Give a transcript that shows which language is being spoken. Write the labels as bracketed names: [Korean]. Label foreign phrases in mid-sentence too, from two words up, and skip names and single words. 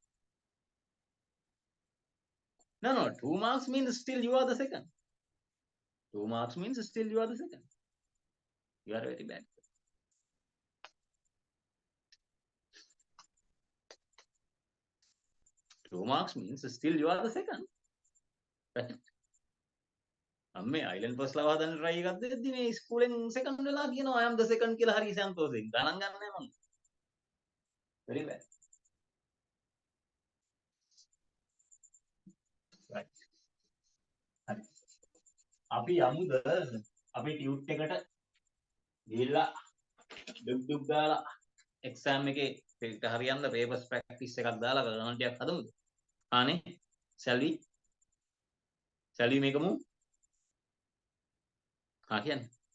[English] No, 2 marks means still you are the second. 2 marks means still you are the second. You are very bad. Two marks means still you are the second. Right? [Sinhala] අම්මේ [English] island first [Sinhala] ලව හදන්න try එකක් දෙද්දි මේ ස්කූලෙන් second වෙලා කියනවා [English] I am the second [Sinhala] කියලා හරි සන්තෝෂෙන්. ගණන් ගන්න නෑ මම. [English] Very bad. Right. [Sinhala] හරි. අපි යමුද අපි ටියුට් එකට ගිහිල්ලා දුක් දාලා exam එකේ ඒක හරියන්න [English] papers practice [Sinhala] එකක් දාලා ගණන් ටිකක් හදමුද? [English] ආනේ shall we? Shall we make a move? [Sinhala] කියන්නේ.